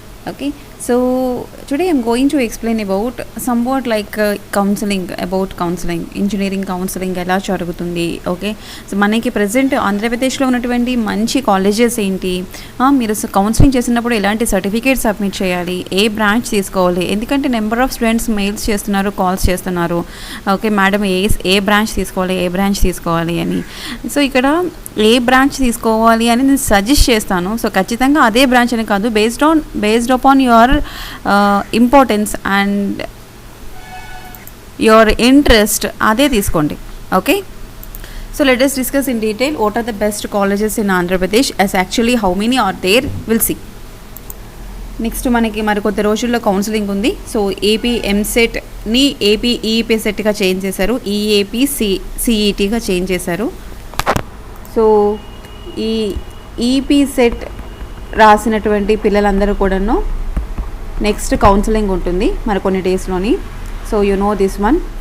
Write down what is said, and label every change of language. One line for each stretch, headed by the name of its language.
English: Okay, so today I'm going to explain about somewhat like counseling, about counseling, engineering counseling
Telugu: ఎలా జరుగుతుంది. Okay, so మనకి present ఆంధ్రప్రదేశ్లో ఉన్నటువంటి మంచి కాలేజెస్ ఏంటి, మీరు కౌన్సిలింగ్ చేసినప్పుడు ఎలాంటి సర్టిఫికేట్ సబ్మిట్ చేయాలి, ఏ బ్రాంచ్ తీసుకోవాలి, ఎందుకంటే నెంబర్ ఆఫ్ స్టూడెంట్స్ మెయిల్స్ చేస్తున్నారు, కాల్స్ చేస్తున్నారు. ఓకే మేడం, ఏ బ్రాంచ్ తీసుకోవాలి అని. సో ఇక్కడ ఏ బ్రాంచ్ తీసుకోవాలి అని నేను సజెస్ట్ చేస్తాను. సో ఖచ్చితంగా అదే బ్రాంచ్ అని కాదు,
English: based upon your importance and your interest
Telugu: అదే తీసుకోండి.
English: Okay, so let us discuss in detail what are the best colleges in Andhra Pradesh, as actually how many are there, we'll see.
Telugu: Next మనకి మరికొద్ది రోజుల్లో counselling ఉంది. So AP ఎంసెట్ని AP EEP సెట్గా change చేశారు, EAP సిఈటీగా change చేశారు. So ఈ EP set రాసినటువంటి పిల్లలందరూ కూడాను నెక్స్ట్ కౌన్సిలింగ్ ఉంటుంది మరి కొన్ని డేస్లోని.
English: So you know this one.